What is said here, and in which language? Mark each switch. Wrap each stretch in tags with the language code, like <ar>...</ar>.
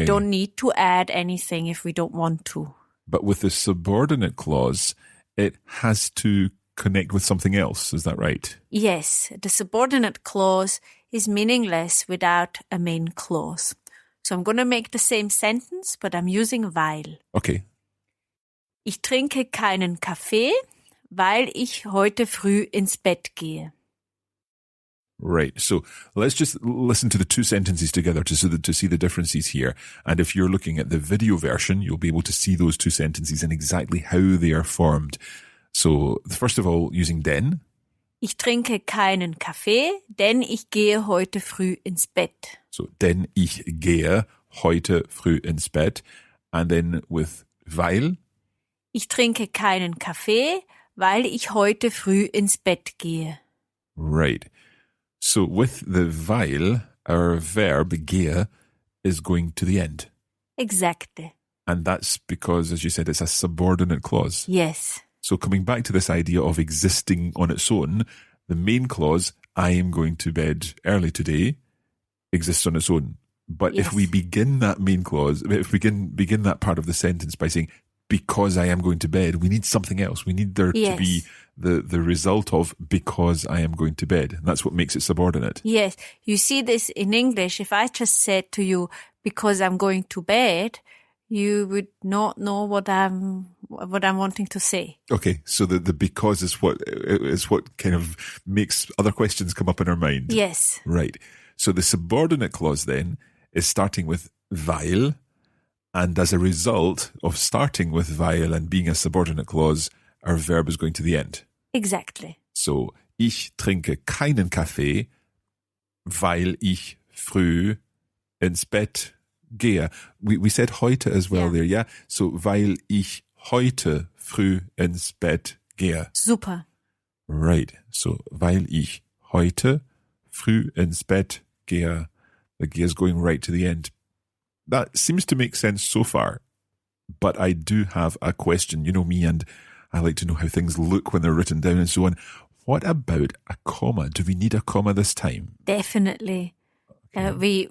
<en>We don't need to add anything if we don't want to. But with the subordinate clause, it has to connect with something else. Is that right? Yes, the subordinate clause is meaningless without a main clause. So I'm going to make the same sentence, but I'm using weil. Okay.</en> <de>Ich trinke keinen Kaffee, weil ich heute früh ins Bett gehe.</de> <en>Right. So let's just listen to the two sentences together to see the differences here. And if you're looking at the video version, you'll be able to see those two sentences and exactly how they are formed. So first of all, using denn.</en> <de>Ich trinke keinen Kaffee, denn ich gehe heute früh ins Bett. So, denn ich gehe heute früh ins Bett.</de> <en>And then with weil.</en> <de>Ich trinke keinen Kaffee, weil ich heute früh ins Bett gehe.</de> <en>Right. So with the weil, our verb gehe is going to the end. Exactly. And that's because, as you said, it's a subordinate clause. Yes. So coming back to this idea of existing on its own, the main clause, I am going to bed early today, exists on its own. But Yes. if we begin that main clause, if we begin that part of the sentence by saying, because I am going to bed, we need something else. We need there to be the result of because I am going to bed. And that's what makes it subordinate. Yes. You see this in English. If I just said to you, because I'm going to bed, you would not know what I'm wanting to say. Okay, so the because is what kind of makes other questions come up in our mind. Yes. Right. So the subordinate clause then is starting with weil, and as a result of starting with weil and being a subordinate clause, our verb is going to the end. Exactly.</en> <de>So, ich trinke keinen Kaffee, weil ich früh ins Bett gehe.</de> <en>We said heute as well there, yeah?</en> <de>So, weil ich heute früh ins Bett gehe.</de> <en>Super. Right.</en> <de>So, weil ich heute früh ins Bett gehe.</de> <en>The gehe is going right to the end. That seems to make sense so far. But I do have a question. You know me, and I like to know how things look when they're written down and so on. What about a comma? Do we need a comma this time? Definitely. Okay.</en>